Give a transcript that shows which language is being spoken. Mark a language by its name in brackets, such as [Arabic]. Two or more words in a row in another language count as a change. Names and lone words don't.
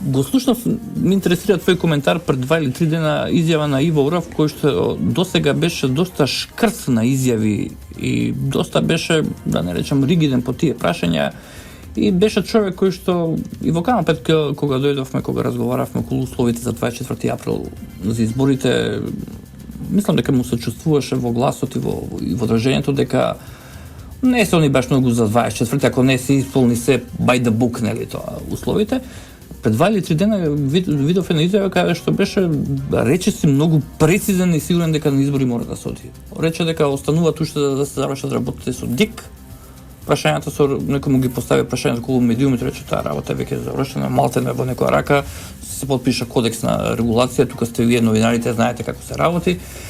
[Macedonian] Го слушнав, ме интересира твој коментар пред 2 или 3 дена изјава на Иво Урав, кој што досега беше доста шкрц на изјави и доста беше, да не речам, ригиден по тие прашања и беше човек кој што и во Канал 5 кога дојдовме, кога разговаравме околу условите за 24 април за изборите, мислам дека му се чувствуваше во гласот и во држењето дека не се они баш многу за 24, ако не се исполни се [English] by the book, [Macedonian] нели тоа, условите. Пред 2 или 3 дена видов една изјава каде што беше, рече си многу прецизен и сигурен дека на избори мора да се оди. Рече дека остануваат уште да се завршат работите со ДИК. Прашањата со некој му ги постави прашањата околу медиумите, рече таа работа веќе завршена, малтене во некоја рака, се подпиша кодекс на регулација, тука сте вие новинарите, знаете како се работи.